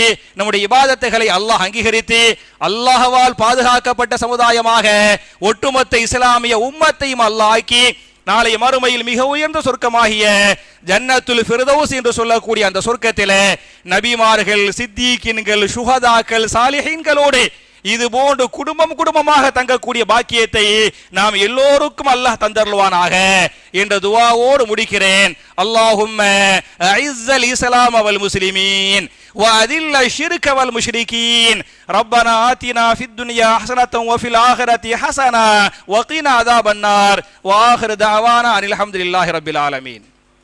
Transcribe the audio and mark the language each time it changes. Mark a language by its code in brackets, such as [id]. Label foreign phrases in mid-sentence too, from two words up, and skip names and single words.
[ta] நம்முடைய இபாதத்துகளை அல்லாஹ் அங்கீகரித்து அல்லாஹ்வால் பாதுகாக்கப்பட்ட சமுதாயமாக ஒட்டுமொத்த இஸ்லாமிய உம்மத்தையும் அல்லாஹ் ஆக்கி நாளை மறுமையில் மிக உயர்ந்த சொர்க்கமாகிய ஜன்னத்துல் ஃபிர்தௌஸ் என்று சொல்லக்கூடிய அந்த சொர்க்கத்திலே நபிமார்கள், சித்தீக்கின்கள், சுஹதாக்கள், சாலிஹீன்களோடு இது போன்று குடும்பமாக தங்கக்கூடிய பாக்கியத்தை நாம் எல்லோருக்கும் அல்லாஹ் தந்தருள்வானாக என்ற துஆவோடு முடிக்கிறேன். [ar] اللهم أعز الإسلام والمسلمين وأذل الشرك والمشركين ربنا آتنا في الدنيا حسنة وفي الآخرة حسنة وقنا عذاب النار وآخر دعوانا أن الحمد لله رب العالمين.